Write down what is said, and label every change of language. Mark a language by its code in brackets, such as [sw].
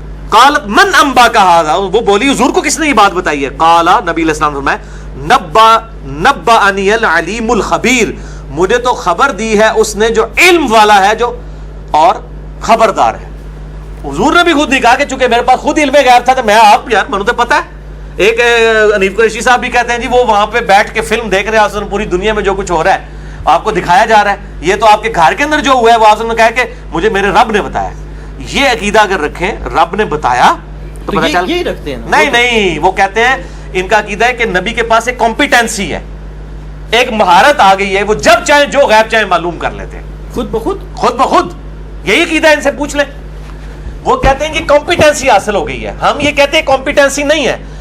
[ar] قالت من انباک ھذا, [ur] وہ بولی حضور کو کس نے یہ بات بتائی ہے؟ قال, نبی علیہ السلام فرمایا [ar] نبأنی العلیم الخبیر, [ur] مجھے تو خبر دی ہے اس نے جو علم والا ہے جو اور خبردار ہے. حضور نے بھی خود نہیں کہا کہ چونکہ میرے پاس خود علم غیب تھا تو میں آپ یار منو تو پتہ ہے. ایک انیف قریشی صاحب بھی کہتے ہیں جی وہ وہاں پہ بیٹھ کے فلم دیکھ رہے ہیں پوری دنیا میں جو کچھ ہو رہا ہے آپ کو دکھایا جا رہا ہے, یہ تو آپ کے گھر کے اندر جو ہوا ہے وہ آپ نے کہا کہ مجھے میرے رب نے بتایا. یہ عقیدہ اگر رکھیں رب نے بتایا تو پتہ چل, یہی رکھتے ہیں نہیں وہ کہتے ہیں ان کا عقیدہ ہے کہ نبی کے پاس ایک کمپیٹنسی ہے, ایک مہارت آ گئی ہے, وہ جب چاہیں جو غیب چاہیں معلوم کر لیتے ہیں خود بخود. یہی عقیدہ ان سے پوچھ لیں. وہ کہتے ہیں کہ کمپیٹنسی حاصل ہو گئی ہے. ہم یہ کہتے ہیں کمپیٹنسی نہیں ہے.